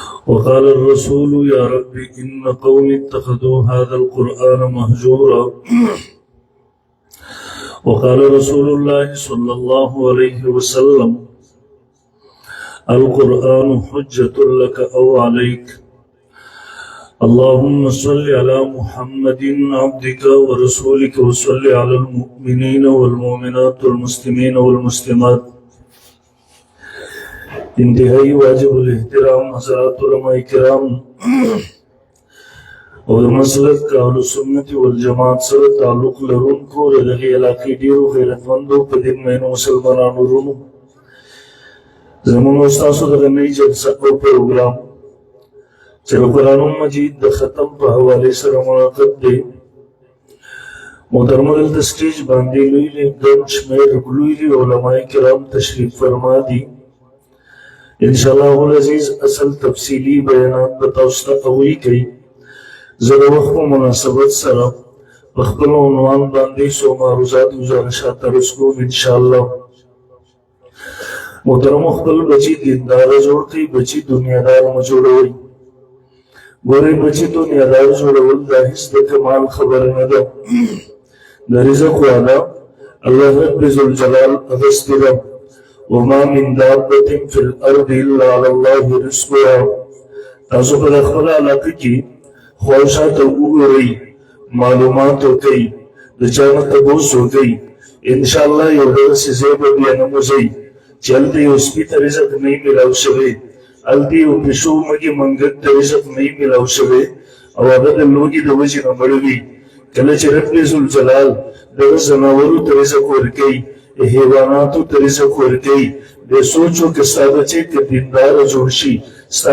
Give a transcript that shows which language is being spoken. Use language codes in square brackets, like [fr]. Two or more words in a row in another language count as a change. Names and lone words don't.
[ar] وقال الرسول يا رب إن قومي اتخذوا هذا القرآن مهجورا وقال رسول الله صلى الله عليه وسلم القرآن حجة لك أو عليك اللهم صل على محمد عبدك ورسولك وصل على المؤمنين والمؤمنات والمسلمين والمسلمات [ur] انتہائی واجب الاحترام حضرات علماء کرام اور مسلک اہل سنت والجماعت [ps] سره تعلق لرونکو د دغې علاقې ډېرو غیرتمندو په دین مینو مسلمانانو ورونو زموږ ستاسو دغه نوي جلسه او پروګرام چې د قرآن مجید د ختم په حوالې سره منعقد دی محترمو دلته سټیج باندې لوی ګڼ شمېر لوی علماء کرام تشریف فرما دي [ar] انشاءاللہ العزیز [ps] اصل تفصیلی بیانات به تاسو ته هغوی کوي زه د وخت په مناسبت سره په خپل عنوان باندې څو معروضات گزارشات عرض کوم انشاءالله محترمو خپل بچي دینداره جوړ کړئ بچي دنیادار مه جوړوئ ګورئ بچي دنیادار جوړول دا هیڅ د کمال خبره نه ده د رزق وعده الله رب ذوالجلال اخیستې ده [ar] وما من دابة في الأرض إلا على الله رزقها [ps] تاسو په خپل علاقه کې خواهشات وګورئ معلومات وکړئ د چا نه تپوس وکړئ انشاءالله یو داسې ځای به بیا نه موځئ چې هلته یو سپي ته رزق نه وي میلاو شوی هلته یو پیشو مږي منګک ته رزق نه وي میلاو شوی او هغه د لوږې د وجې نه مړ وي کله چې رب ذوالجلال دغه ځناورو ته رزق ورکوي حیواناتو ته رزق ورکوي بیا سوچ وکړه ستا بچی که دینداره جوړ شي ستا